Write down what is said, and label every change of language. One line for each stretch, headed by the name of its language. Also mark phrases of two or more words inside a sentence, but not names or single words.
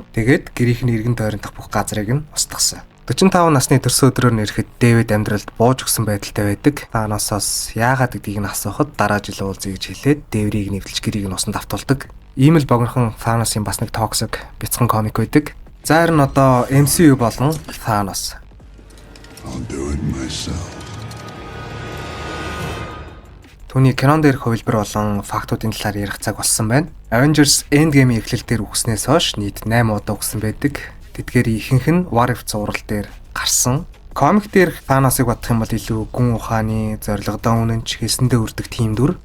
Mongolian: Тэгээд гэрийнх нь эргэн тойрондох бүх газрыг нь устгасан. 45 насны төрсөн өдрөөр нь ирэхэд Дэвид амьдралд бууж өгсөн байдалтай байдаг. Thanos-оос яагаад гэдгийг нь асуухад дараа жил уулзъя гэж хэлээд Дэврийг нэвтэлж гэрийг нь усанд автуулдаг. Ийм л богинохон Thanos-ын бас нэг токсик бяцхан комик байдаг. За харин одоо MCU болон Thanos.
English: I'll do it myself.
Mongolian: Түүний кинон дээрх хувилбар болон фактуудын талаар ярих цаг болсон байна. Avengers Endgame-ийн эхлэлээр үгснээс хойш нийт 8 удаа үгсэн байдаг. Тэдгээр ихэнх нь What If зурвал дээр гарсан. Комик дээрх Thanos-ыг бодох юм бол илүү гүн ухааны, зорилгодоо үнэнч, хэлсэндээ үрдэг тийм дүр.